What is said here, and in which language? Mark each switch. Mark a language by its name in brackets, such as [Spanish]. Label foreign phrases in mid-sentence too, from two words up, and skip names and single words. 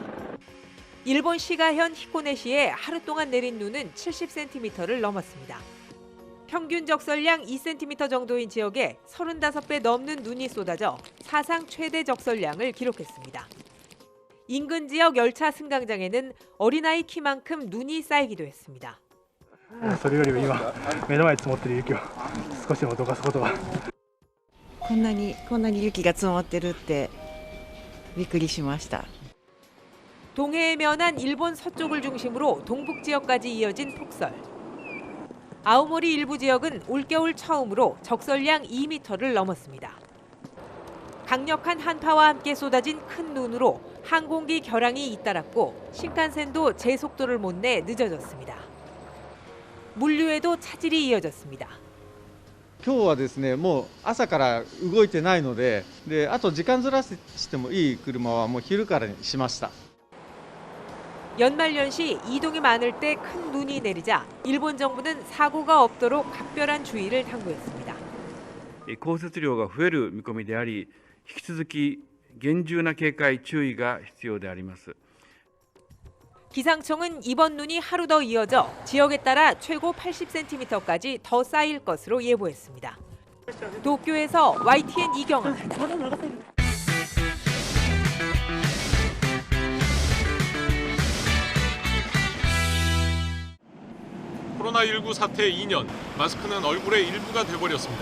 [Korean] 일본 시가현 히코네시에 하루 동안 내린 눈은 70cm를 넘었습니다. 평균 적설량 2cm 정도인 지역에 35배 넘는 눈이 쏟아져 사상 최대 적설량을 기록했습니다. 인근 지역 열차 승강장에는 어린아이 키만큼 눈이 쌓이기도 했습니다. [Japanese] それよりも今目の前に積もってる雪を少しでもどかすことは。こんなに雪が積もってるってびっくりしました。 [Korean] 동해에 면한 일본 서쪽을 중심으로 동북 지역까지 이어진 폭설. 아오모리 일부 지역은 올겨울 처음으로 적설량 2m를 넘었습니다. 강력한 한파와 함께 쏟아진 큰 눈으로 항공기 결항이 잇따랐고 신칸센도 제 속도를 못 내 늦어졌습니다. 물류에도 차질이 이어졌습니다. [Japanese] 今日はですね、もう朝から動いてないので、あと時間ずらしてもいい車はもう昼からにしました。 [Korean] 연말연시 이동이 많을 때 큰 눈이 내리자 일본 정부는 사고가 없도록 각별한 주의를 당부했습니다. [Japanese] 降雪量が増える見込みであり、引き続き厳重な警戒注意が必要であります。 [Korean] 기상청은 이번 눈이 하루 더 이어져 지역에 따라 최고 80cm까지 더 쌓일 것으로 예보했습니다. 도쿄에서 YTN 이경아입니다. 코로나19 사태 2년, 마스크는 얼굴의 일부가 돼버렸습니다.